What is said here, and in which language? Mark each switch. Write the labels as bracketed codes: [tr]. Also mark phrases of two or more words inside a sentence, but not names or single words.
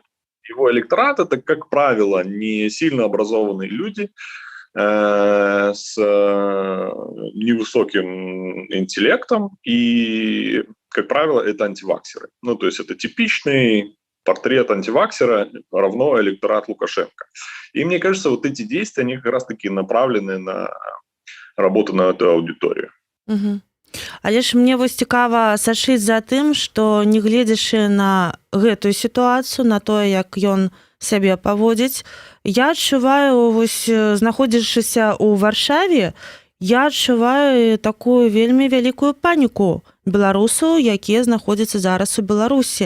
[ru] Его электорат — это, как правило, не сильно образованные люди с невысоким интеллектом, и, как правило, это антиваксеры. То есть это типичный портрет антиваксера равно электорат Лукашенко. И мне кажется, вот эти действия, они как раз-таки направлены на работу на эту аудиторию. Угу. [be] Але ж мне вось цікава сачыць за тым, што нягледзячы на гэтую сітуацыю, на тое, як ён сябе паводзіць, я адчуваю, вось знаходзячыся ў Варшаве Я адчуваю такую вельмі вялікую паніку беларусаў, якія знаходзяцца зараз у Беларусі.